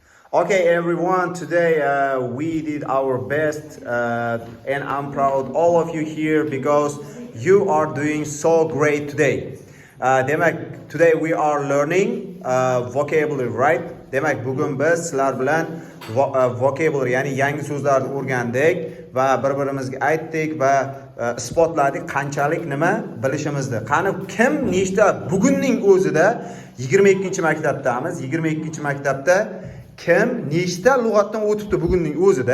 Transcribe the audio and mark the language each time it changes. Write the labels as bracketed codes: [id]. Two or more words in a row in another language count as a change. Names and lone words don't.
[en] Okay, everyone, today we did our best and I'm proud all of you here because you are doing so great today. Today we are learning vocabulary, right? [uz] Demak, bugun biz sizlar bilan vocabulary, ya'ni yangi so'zlarni o'rgandik va bir-birimizga aytdik va isbotladik qanchalik nima bilishimizni. Qani kim nechta bugunning o'zida 22-maktabdamiz. 22-maktabda kim nechta lug'atdan o'tibdi bugunning o'zida?